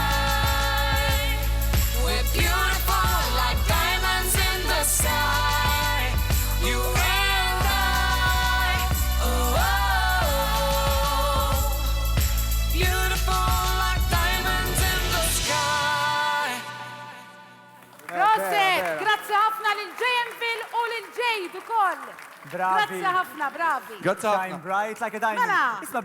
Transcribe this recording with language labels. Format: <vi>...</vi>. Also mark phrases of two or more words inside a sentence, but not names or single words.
<en>We're beautiful like diamonds in the sky. You and I, oh, beautiful like diamonds in the sky.</en> <mt>Proset, grazzi ħafna lil Janvil u lil Jade ukoll. Bravi. Grazzi ħafna, bravi.</mt> <en>Shine bright like a diamond.</en> <mt>Mela. Isma'</mt>